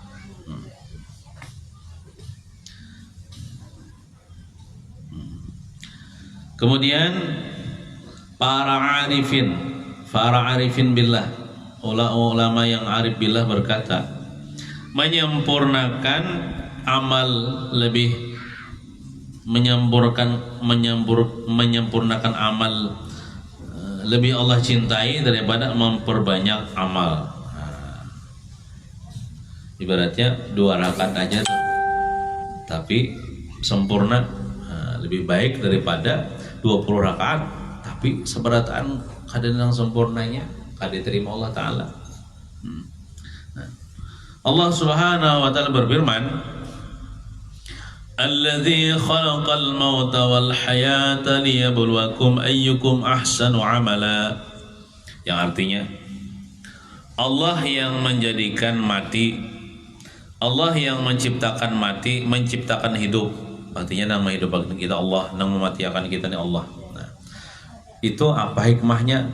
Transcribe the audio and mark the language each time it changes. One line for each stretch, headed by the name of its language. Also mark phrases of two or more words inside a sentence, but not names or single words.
Banjar: Kemudian para
Arabic: عارفين بالله,
Banjar: ulama yang
Arabic: عارف بالله
Banjar: berkata, menyempurnakan amal lebih menyempurnakan amal lebih Allah cintai daripada memperbanyak amal. Ibaratnya 2 rakaat aja tapi sempurna lebih baik daripada 20 rakaat tapi seberataan kadang sempurnanya kada diterima
Arabic: الله تعالى. الله سبحانه وتعالى berfirman, الذي خلق الموت والحياة ليبلوكم أيكم أحسن عملا,
Banjar: yang artinya Allah yang menjadikan mati, Allah yang menciptakan mati, menciptakan hidup. Artinya nama hidup kita Allah, nama mematikan kita nih Allah. Nah, itu apa hikmahnya?